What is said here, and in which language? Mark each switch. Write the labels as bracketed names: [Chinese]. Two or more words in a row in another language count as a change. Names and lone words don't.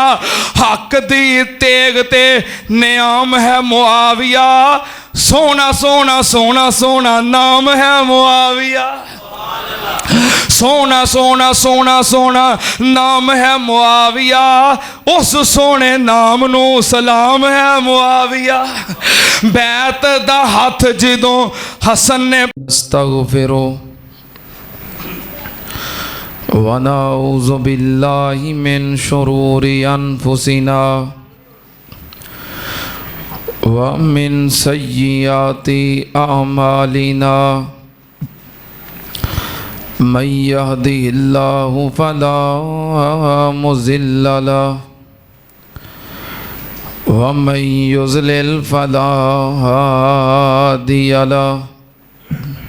[Punjabi] حق دی تیغ تے نیام ہے معاویہ، سونا سونا سونا سونا نام ہے معاویہ، سونا سونا سونا سونا نام ہے معاویہ، اس سونے نام نوں سلام ہے معاویہ. بیعت دا ہتھ جدوں حسن نے [Arabic] أستغفر و نعوذ بالله من شرور أنفسنا و من سيئات أعمالنا. من يهده الله فلا مضل له و من يضلل فلا هادي له.